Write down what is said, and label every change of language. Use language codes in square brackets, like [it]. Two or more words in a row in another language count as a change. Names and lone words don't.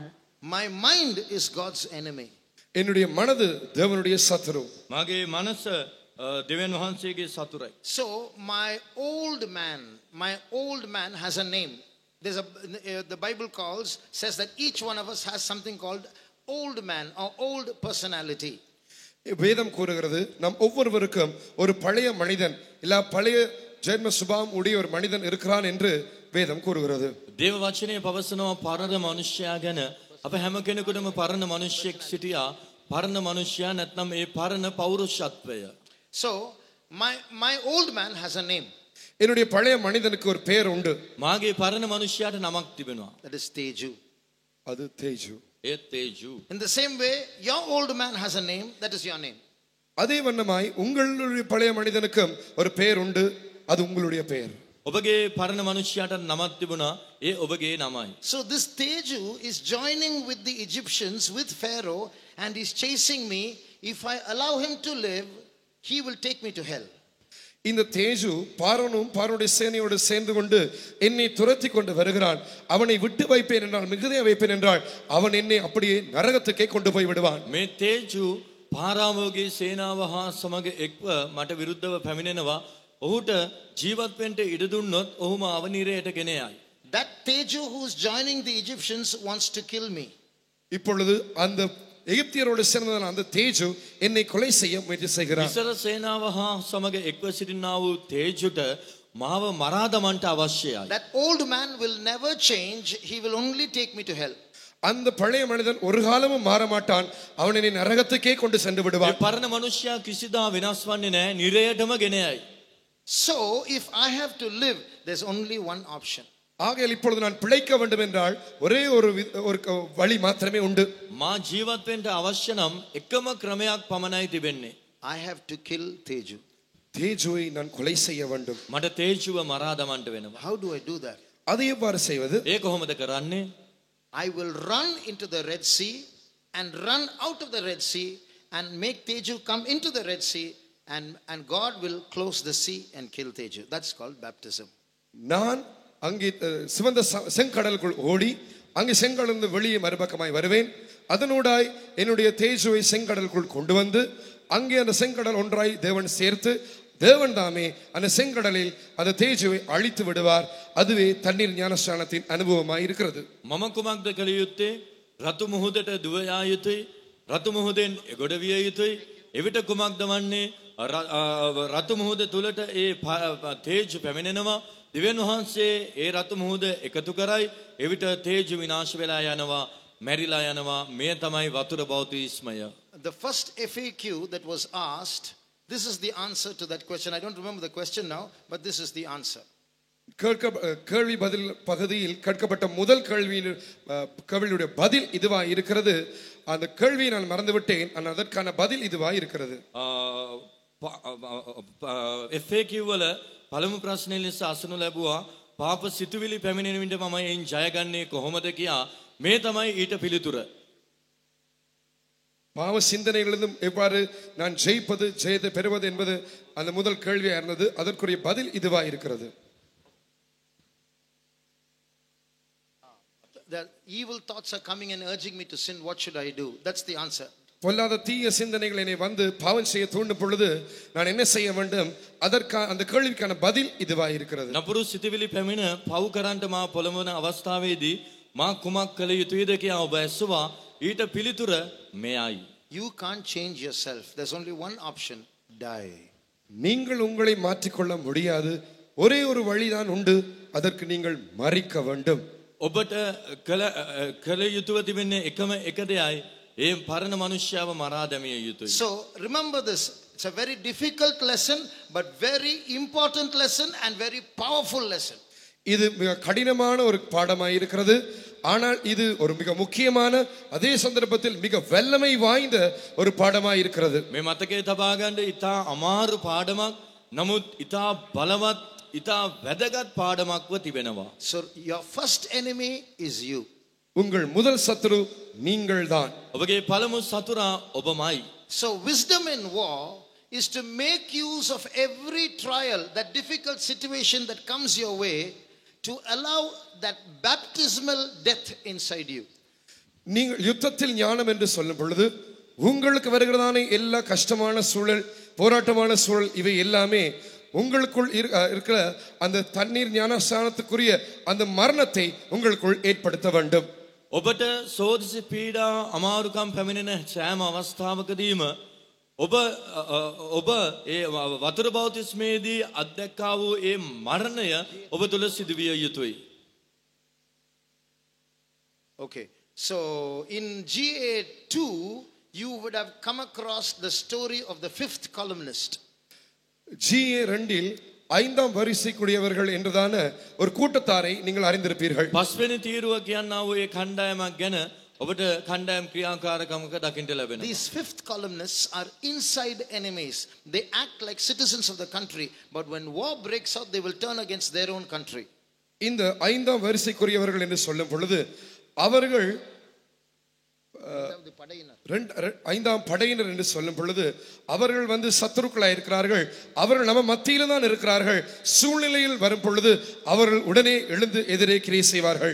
[en] My mind is God's enemy. [ta] என்னுடைய மனது தேவனுடைய சத்துரு. [si] මාගේ මනස දෙවියන් වහන්සේගේ සතුරයි. [en] So my old man has a name. There's the Bible says that each one of us has something called old man or old personality. [ta] வேதம் கூறுகிறது நம் ஒவ்வொருவருக்கும் ஒரு பழைய மனிதன் இல்ல பழைய ஜென்ம சுபாவம் உடைய ஒரு மனிதன் இருக்கிறான் என்று வேதம் கூறுகிறது. [si] දේව වචනේ පවසනවා පරණ මනුෂ්‍යයා ගැන. අප හැම කෙනෙකුටම පරණ මනුෂ්‍යෙක් සිටියා. පරණ මනුෂ්‍යයා නැත්නම් ඒ පරණ පෞරුෂත්වය. [en] So my old man has a name. [ta] என்னுடைய பழைய மனிதனுக்கு ஒரு பெயர் உண்டு. [si] මාගේ පරණ මනුෂ්‍යයාට නමක් තිබෙනවා. [en] That is Teju. [ta] அது தேஜு. [si] ඒ තේජු. [en] In the same way, your old man has a name. That is your name. [ta] அதே வண்ணமாய் உங்களுடைய பழைய மனிதனுக்கும் ஒரு பெயர் உண்டு. அது உங்களுடைய பெயர். [si] ඔබගේ පරණ මනුෂ්‍යයාට නමක් තිබුණා. ඒ ඔබගේ නමයි. [en] So this Teju is joining with the Egyptians, with Pharaoh, and he's chasing me. If I allow him to live, he will take me to hell. [ta] இந்த தேஜு பார்வோனும் பார்வோனுடைய சேனையோடு சேர்ந்து கொண்டு என்னை துரத்தி கொண்டு வருகிறான். அவனை விட்டு வைப்பேன் என்றால், மிகுதியா வைப்பேன் என்றால், அவன் என்னை அப்படியே நரகத்துக்கே கொண்டு போய் விடுவான். [si] මේ තේජු පාරාමෝගේ සේනාව හා සමග එක්ව මට විරුද්ධව පැමිණෙනවා. ඔහුට ජීවත් වෙන්න ඉඩ දුන්නොත් ඔහු මාව නිරයට ගෙන යයි. [en] That Teju who is joining the Egyptians wants to kill me. [ta] இப்பொழுது அந்த எகிப்தியரோடு சேர்ந்த அந்த தேஜு என்னை கொலை செய்ய முயற்சி செய்கிறான். [si] ඉස්සර සේනාව හා සමග එක්ව සිටිනා වූ තේජුට මාව මරා දමන්නට අවශ්‍යයි. [en] That old man will never change. He will only take me to hell. [ta] அந்த பழைய மனிதன் ஒரு காலமும் மாற மாட்டான். அவன் என்னை நரகத்துக்கே கொண்டு சென்று [si] මේ [ta] விடுவான். [si] පරණ මනුෂ්‍යයා කිසිදා වෙනස් වන්නේ නැහැ. නිරයටම ගෙන යයි. [en] So if I have to live, there's only one option. [ta] ஆகையால் இப்பொழுது நான் பிழைக்க வேண்டும் என்றால் ஒரே ஒரு வழி மாத்திரமே உண்டு. [si] මා ජීවත් වෙන්න අවශ්‍ය නම් එකම ක්‍රමයක් පමණයි තිබෙන්නේ. [en] I have to kill Teju. [ta] தேஜுவை நான் கொலை செய்ய வேண்டும். [si] මට තේජුව මරා දමන්නට වෙනවා. [en] How do I do that? [ta] அதை எவ்வாறு செய்வது? [si] ඒ කොහොමද කරන්නේ? [en] I will run into the Red Sea and run out of the Red Sea and make Teju come into the Red Sea, and God will close the sea and kill Teju. That's called baptism. [ta] நான் அங்கே சிவந்த செங்கடலுக்குள் ஓடி அங்கே செங்கடலிருந்து வெளியே மறுபக்கமாய் வருவேன். அதனூடாய் என்னுடைய தேஜுவை செங்கடலுக்குள் கொண்டு வந்து அங்கே அந்த செங்கடல் ஒன்றாய் தேவன் சேர்த்து தேவன் தாமே அந்த செங்கடலில் அந்த தேஜுவை அழித்து விடுவார். அதுவே தண்ணீர் ஞானஸ்நானத்தின் அனுபவமாய் இருக்கிறது. [si] මම කුමක්ද කළ යුත්තේ? රතු මුහුදට දුව යා යුතුයි. රතු මුහුදෙන් එගොඩ විය යුතුයි. එවිට කුමක්ද වන්නේ? රතු මුහුද තුලට ඒ තේජු පැමිණෙනවා. දිව්‍යන් වහන්සේ ඒ රතු මුහුද එකතු කරයි. එවිට තේජු විනාශ වෙලා යනවා, මැරිලා යනවා. මේ තමයි වතුර බෞතිස්මය. [en] The first FAQ that was asked, this is the answer to that question. I don't remember the question now, but this is the answer. [ta] கேள்வி பதில் பகுதியில் கேட்கப்பட்ட முதல் கேள்வியுடைய பதில் இதுவா இருக்கிறது. அந்த கேள்வியை நான் மறந்துவிட்டேன். ஆனால் அதற்கான பதில் இதுவா இருக்கிறது. [si] FAQ වල පළමු ප්‍රශ්නේ ලෙස අසනු ලැබුවා පාප සිතුවිලි පැමිණෙන විට මම එයින් ජයගන්නේ කොහොමද කියා. මේ තමයි ඊට පිළිතුර. [ta] பாவ சிந்தனைகளிலிருந்து எவ்வாறு நான் ஜெயிப்பது, ஜெயத்தை பெறுவது என்பது அந்த முதல் கேள்வியா இருந்தது. அதற்குரிய பதில் இதுவா இருக்கிறது. [en] The evil thoughts are coming and urging me to sin. What should I do? That's the answer. [ta] பொல்லாத தீய சிந்தனைகள் என்னை வந்து பாவம் செய்ய தூண்டும் பொழுது நான் என்ன செய்ய வேண்டும்? அந்த கேள்விக்கான பதில் இதுவா இருக்கிறது. [si] නපුරු සිතුවිලි පැමිණ පව් කරන්ට මා පොළඹවන අවස්ථාවේදී මා කුමක් කළ යුතුයිද කියා ඔබ ඇසුවා. ඊට පිළිතුර මෙයයි. [en] You can't change yourself. There's only one option. Die. [ta] நீங்கள் உங்களை மாற்றிக்கொள்ள முடியாது. ஒரே ஒரு வழிதான் உண்டு. அதற்கு நீங்கள் மரிக்க வேண்டும். [si] ඔබට කළ යුතුව තිබෙන්නේ එකම එක දෙයයි. ඒ පරණ මනුෂ්‍යව මරා දැමිය යුතුයි. [en] So remember this. It's a very difficult lesson, but very important lesson and very powerful lesson. [ta] இது மிக கடினமான ஒரு பாடமாய் இருக்கிறது. ஆனால் இது ஒரு மிக முக்கியமான, அதே சந்தர்ப்பத்தில் மிக வல்லமை வாய்ந்த ஒரு பாடமாய் இருக்கிறது. [si] මේ මතකයේ තබා ගන්න ඉතා අමාරු පාඩමක්. නමුත් ඉතා බලවත්, ඉතා වැදගත් පාඩමක්ව තිබෙනවා. [en] So your first enemy is you. [ta] உங்கள் முதல் சத்துரு நீங்கள்தான். [si] ඔබගේ පළමු සතුරා ඔබමයි. [en] So wisdom in war is to make use of every trial, that difficult situation that comes your way, to allow that baptismal death inside you. [ta] நீங்கள் யுத்தத்தில் ஞானம் என்று சொல்லும் பொழுது உங்களுக்கு வருகிறதான எல்லா கஷ்டமான சூழல், போராட்டமான சூழல், இவை எல்லாமே உங்களுக்குள் இருக்கிற அந்த தண்ணீர் ஞானஸ்நானத்துக்குரிய அந்த மரணத்தை உங்களுக்குள் ஏற்படுத்த வேண்டும். [si] ඔබට සෝදිසි පීඩා අමාරුකම් පැමිණෙන සෑම අවස්ථාවකදීම ඔබ ඒ වතුර බෞතිස්මේදී අත්දැක්කා වූ ඒ මරණය ඔබ තුළ සිදුවිය යුතුයි. [en] Okay. So in GA2 you would have come across the story of the fifth columnist. [ta] GA2இல் ஐந்தாம் வரிசைக்குரியவர்கள் என்றதான ஒரு கூட்டத்தாரை நீங்கள் அறிந்திருப்பீர்கள். [si] පස්වෙනි තීරුව කියන්නා වූ ඒ කණ්ඩායමක් ගැන ඔබට කණ්ඩායම් ක්‍රියාකාරකමක දකින්න ලැබෙනවා. [en] These fifth columnists are inside enemies. They act like citizens of the country, but when war breaks out, they will turn against their own country. [ta] இந்த ஐந்தாம் வரிசைக்குரியவர்கள் என்று சொல்லும் பொழுது அவர்கள் ஐந்தாம் படையினர் என்று சொல்லும் பொழுது அவர்கள் சத்துருக்களாய் இருக்கிறார்கள். அவர்கள் நம்ம மத்தியில தான் இருக்கிறார்கள். சூழ்நிலையில் வரும் பொழுது அவர்கள் உடனே எழுந்து எதிரே கிரியை செய்வார்கள்.